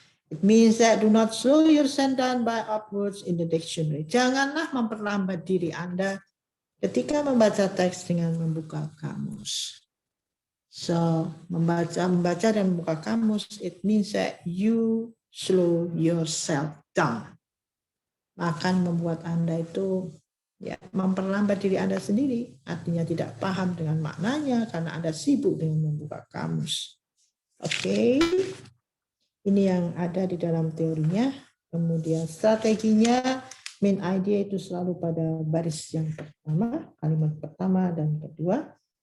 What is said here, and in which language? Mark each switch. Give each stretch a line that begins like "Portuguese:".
English: It means that do not slow yourself down by upwards in the dictionary.
Indonesian: Janganlah memperlambat diri Anda ketika membaca teks dengan membuka kamus.
English: So,
Indonesian: membaca dan membuka kamus,
English: it means that you slow yourself down.
Indonesian: Akan membuat Anda itu ya memperlambat diri Anda sendiri, artinya tidak paham dengan maknanya karena Anda sibuk dengan membuka kamus. Oke. Ini yang ada di dalam teorinya. Kemudian strateginya, main idea itu selalu pada baris yang pertama, kalimat pertama dan kedua.